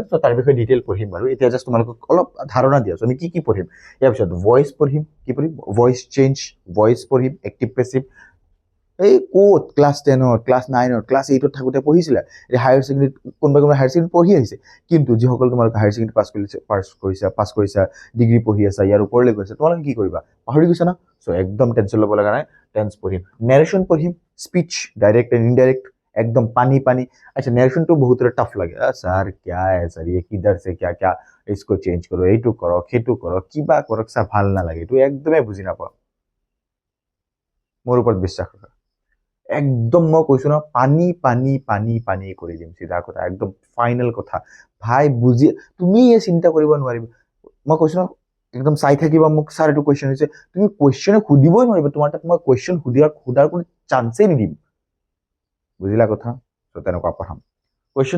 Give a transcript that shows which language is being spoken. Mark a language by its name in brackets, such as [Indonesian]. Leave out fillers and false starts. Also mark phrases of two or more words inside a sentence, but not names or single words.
[Assamese] চ' তাৰ বিষয়ে ডিটেইল পঢ়িম বাৰু এতিয়া জাষ্ট তোমালোকক অলপ ধাৰণা দিয়া আছো আমি কি পঢ়িম ইয়াৰ পিছত ভইচ পঢ়িম কি পঢ়িম [English] voice change [Assamese] ভইচ পঢ়িম [English] active passive [Assamese] এই ক'ত ক্লাছ 10 ক্লাছ 9 ক্লাছ 8 থাকোঁতে পঢ়িছিলা এই হায়াৰ ছেকেণ্ডেৰীত কোনোবা [English] higher secondary [Assamese] পঢ়ি আহিছে কিন্তু যিসকল তোমালোকে [English] higher secondary [Assamese] পাছ কৰিছা ডিগ্ৰী পঢ়ি আছা ইয়াৰ ওপৰলৈ গৈছা তোমালোকে কি কৰিবা পাহৰি গৈছা না চ' একদম টেনশ্যন ল'ব লগা নাই টেন্স পঢ়িম নেৰেশ্যন পঢ়িম [English] speech direct and indirect [Hindi] एकदम पानी अच्छा नरेशन तो बहुत टफ लगे सर क्या है सर ये किधर से क्या इसको चेंज करो [Assamese] এইটো কৰক সেইটো কৰক কিবা কৰক সা ভাল না লাগে তো একদমই বুজি নাপাও মোৰ ওপৰত বিশ্বাস কৰা একদম মই কৈছো না পানী কৰি দিম সিধা কথা একদম ফাইনেল কথা ভাই বুজি তুমি এই চিন্তা কৰিব নোৱাৰিবা মই কৈছো না একদম চাই থাকিবা মোক স্যাৰ এইটো কোৱেশ্চন হৈছে তুমি কোৱেশ্চনে সুধিবই নোৱাৰিবা তোমাৰ তাত মই কোৱেশ্চন সুধাৰ কোনো চান্সই নিদিম বুজিলা কথা তো তেনেকুৱা পঢ়াম কোৱেশ্চন